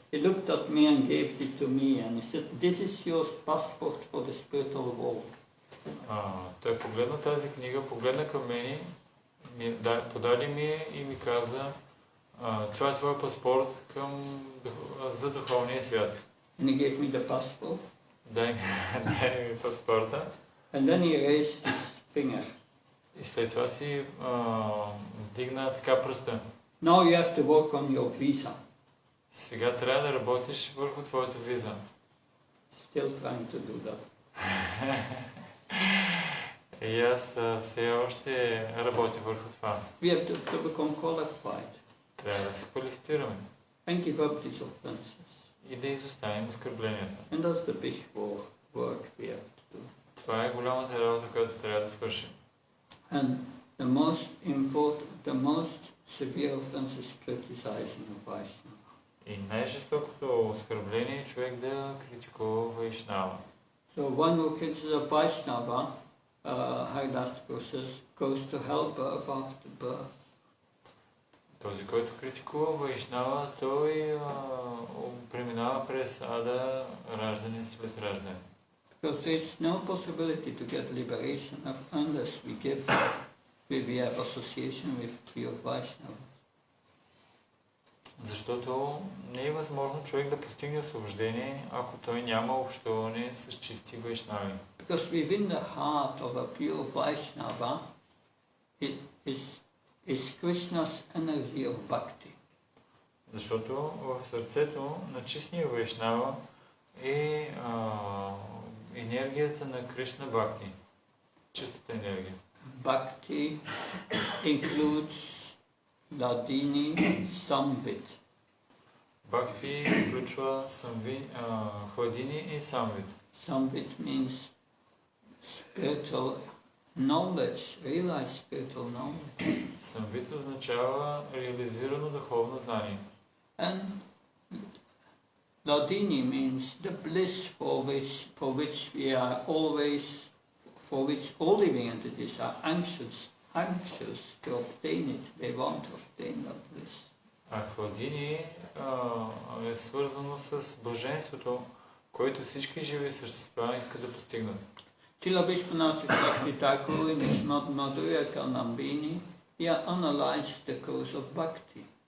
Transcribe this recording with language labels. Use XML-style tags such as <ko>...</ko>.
<en>He looked at me and gave it to me and he said, "This is your passport for the spiritual world."</en> <bg>Той погледна тази книга, погледна към мен, подаде ми и ми каза, това е твой паспорт за духовния свят.</bg> <en>And he gave me the passport.</en> <bg>Дай ми паспорта.</bg> <en>And then he raised his finger.</en> <bg>И след това си дигна така пръста.</bg> <en>Now you have to work on your visa.</en> <bg>Сега трябва да работиш върху твоята виза.</bg> <en>Still trying to do that.</en> <bg>И аз все още работя върху това.</bg> <en>We have to become qualified</en> <bg>Трябва да се квалифицираме.</bg> <en>and give up these offenses.</en> <bg>И да изоставим оскърбленията.</bg> <en>And that's the big work we have to do.</en> <bg>Това е голямата работа, която трябва да свършим.</bg> <en>And the most severe offense is criticizing a Vaishnava.</en> <bg>И най-жестокото оскърбление е човек да критикува Вайшнава.</bg> <en>So one who criticizes a Vaishnava, Haridas process, goes to hell birth after birth.</en> <bg>Този, който критикува Вайшнава, той преминава през ада раждане след раждане.</bg> <en>Because there is no possibility to get liberation unless we have association with pure Vaishnava.</en> <bg>Защото не е възможно човек да постигне освобождение, ако той няма общуване с чисти вайшнави.</bg> <en>Because within the heart of a pure Vaishnava is Krishna's energy of bhakti.</en> <bg>Защото в сърцето на чистия вайшнава е енергията на Кришна Бхакти. Чистата енергия.</bg> <en>Bhakti includes Ladini Samvit.</en> <bg>Бхакти включва хладини и самвит.</bg> <en>Samvit means spiritual knowledge, realized spiritual knowledge.</en> <bg>Самвит означава реализирано духовно знание.</bg> <en>And Ladini means the bliss for which we are always, for which all living entities are anxious to obtain it. They want to obtain that bliss.</en> <bg>А хладини е свързано с блаженството, което всички живи същества искат да постигнат.</bg> <en>Srila Vishwanath Chakravarti Thakur in his Madhurya Kalambini, he analyzed the cause of bhakti.</en>